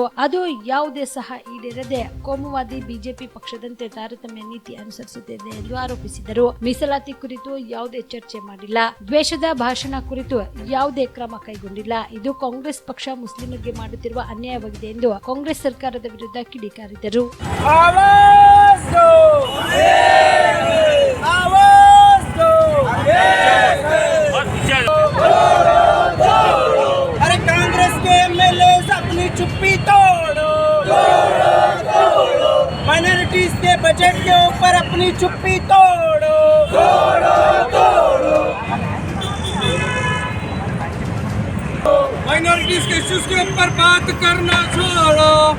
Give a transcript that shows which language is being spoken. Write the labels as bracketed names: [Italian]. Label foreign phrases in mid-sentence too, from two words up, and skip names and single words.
[Kannada] ಅದು ಯಾವುದೇ ಸಹ ಈಡೇರದೆ ಕೋಮುವಾದಿ ಬಿಜೆಪಿ ಪಕ್ಷದಂತೆ ತಾರತಮ್ಯ ನೀತಿ ಅನುಸರಿಸುತ್ತಿದೆ ಎಂದು ಆರೋಪಿಸಿದರು. ಮೀಸಲಾತಿ ಕುರಿತು ಯಾವುದೇ ಚರ್ಚೆ ಮಾಡಿಲ್ಲ. ದ್ವೇಷದ ಭಾಷಣ ಕುರಿತು ಯಾವುದೇ ಕ್ರಮ ಕೈಗೊಂಡಿಲ್ಲ. ಇದು ಕಾಂಗ್ರೆಸ್ ಪಕ್ಷ ಮುಸ್ಲಿಮರಿಗೆ ಮಾಡುತ್ತಿರುವ ಅನ್ಯಾಯವಾಗಿದೆ ಎಂದು ಕಾಂಗ್ರೆಸ್ ಸರ್ಕಾರದ ವಿರುದ್ಧ ಕಿಡಿಕಾರಿದರು. [Hindi] अरे कांग्रेस के एमएलए अपनी चुप्पी तोड़ो, माइनॉरिटीज के बजट के ऊपर अपनी चुप्पी तोड़ो, माइनॉरिटीज के इश्यूज के ऊपर बात करना छोड़ो,